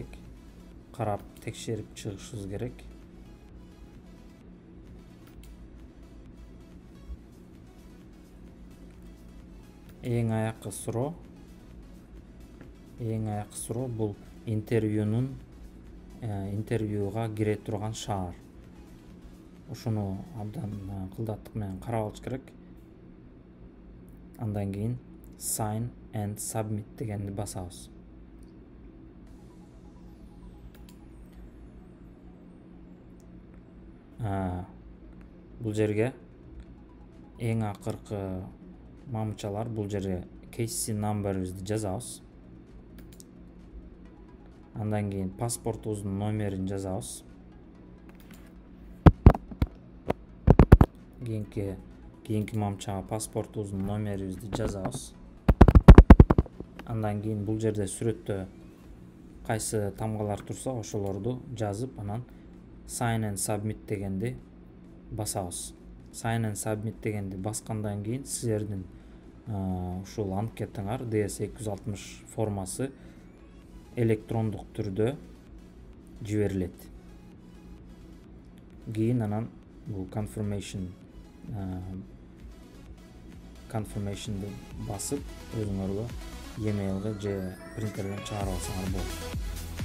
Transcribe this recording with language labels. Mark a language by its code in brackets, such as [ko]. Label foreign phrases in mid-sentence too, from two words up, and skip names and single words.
[ky] Карап текшерип чыгышыбыз керек. Эң аяккы суроо бул интервьюга кире турган шаар. Ошону абдан кылдаттык менен карап алыш керек. Андан кийин [en] sign and submit [ky] дегенди басабыз. Бул жерге эң акыркы мамычалар, бул жерге [en] KCC number'ыбызды [ky] жазабыз. Андан кийин паспортубуздун номерин жазабыз. Кийинки мамычага паспортубуздун номерибизди жазабыз. Андан кийин бул жерде сүрөттө кайсы тамгалар турса ошолорду жазып, анан [en] sign and submit [ky] дегенди басабыз. [en] Sign and submit [ky] дегенди баскандан кийин силердин ушул анкетаңар DS260 формасы электрондук түрдө жиберилет. Кийин анан бул confirmation'ды басып өзүңөргө e-mailге же принтерден чыгарып алсаңар болот.